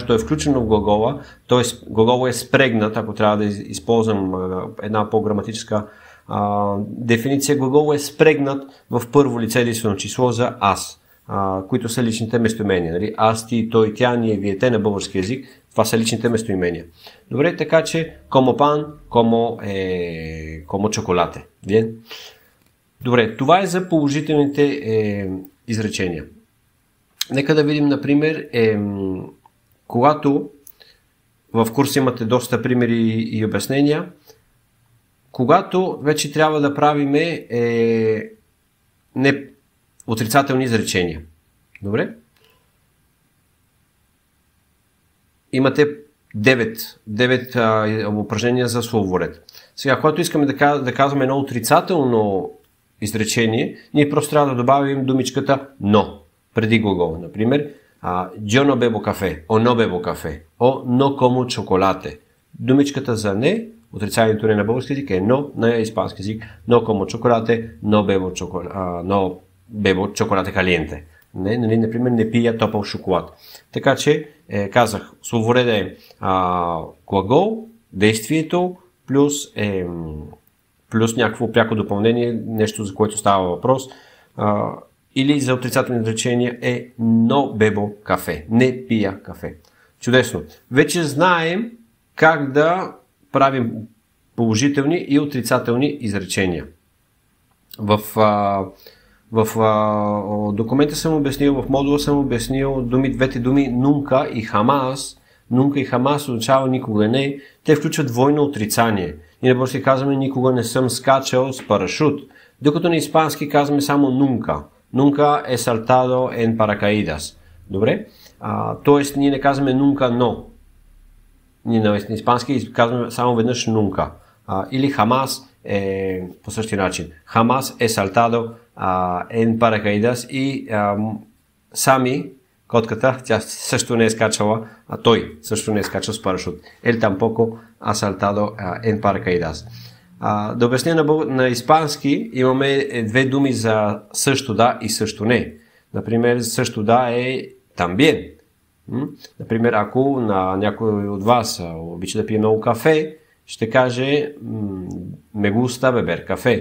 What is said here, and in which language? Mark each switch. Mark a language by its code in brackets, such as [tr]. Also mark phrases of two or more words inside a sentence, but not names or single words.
[bg] Той е включено в глагола, т.е. глагола е спрегнат, ако трябва да използвам една по-граматическа дефиниция. Глагол е спрегнат в първо лице единствено число за аз, които са личните местоимения. Нали? Аз, ти, той, тя, ние, вие, те на български език. Това са личните местоимения. Добре, така че [es] como pan, como chocolate. [bg] Bien? Добре, това е за положителните изречения. Нека да видим, например, когато в курса имате доста примери и обяснения, когато вече трябва да правиме не отрицателни изречения. Добре? Имате 9 упражнения за словоред. Сега, когато искаме да казваме едно отрицателно изречение, ние просто трябва да добавим думичката но преди глагола. Например, [es] yo no bebo café, o no bebo café, o no como chocolate. [bg] Думичката за не, отрицателното не на български език е но, на испански език [es] no como chocolate, no bebo chocolate caliente. [bg] Например, не пия топъл шоколад. Така че, казах, словореда е глагол, действието, плюс някакво пряко допълнение, нещо за което става въпрос, или за отрицателни изречения е [es] no bebo [bg] кафе, не пия кафе. Чудесно. Вече знаем как да правим положителни и отрицателни изречения. В документа съм обяснил, в модула съм обяснил двете думи нунка и хамас. Нунка и хамас означава никога не. Те включват двойно отрицание. И на български казваме никога не съм скачал с парашут. Докато на испански казваме само нунка. [es] Nunca he saltado en paracaídas. [bg] Добре? Тоест ние не казваме [es] nunca no. [bg] Ние на испански казваме само веднъж нунка. Или хамас е по същия начин. [es] Jamás he saltado en paracaídas [bg] и Сами, котката, тя също не е скачала, той също не е скачал с парашут. [es] Él tampoco ha saltado en paracaídas. [bg] Да обясня на испански, имаме две думи за също да и също не. Например, също да е también. Например, ако на някой от вас обича да пие много кафе, ще каже [es] me gusta beber [bg] кафе.